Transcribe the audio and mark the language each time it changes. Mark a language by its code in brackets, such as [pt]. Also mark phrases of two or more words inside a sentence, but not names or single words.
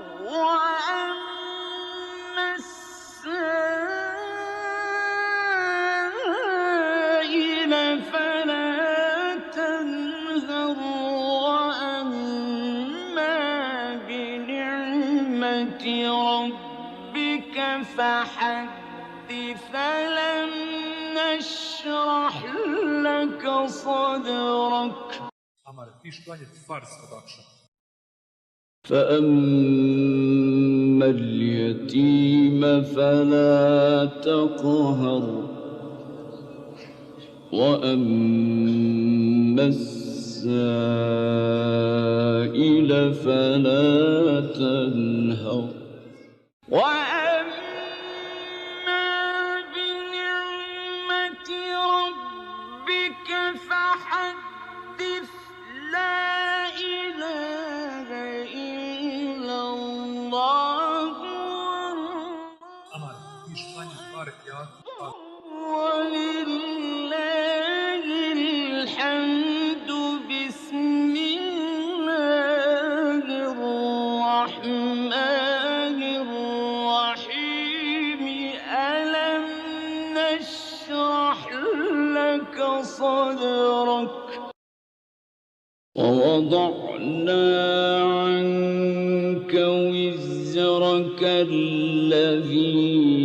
[ar] وأما السائل فلا تنهر وأما بنعمة ربك فحدث ألم نشرح لك صدرك [bs] Amare, ti ćeš klanjati farz od akšama. [ar] فأما اليتيم فلا تقهر وأما السائل فلا تنهر وأما بنعمة ربك فحدث لا إله إلا الله [bs] Amare, ti ćeš klanjati 2 rakijata. [ar] ولله الحمد بسم الله الرحمن الرحيم ألم نشرح لك صدرك ووضعنا عنك وزرك الذي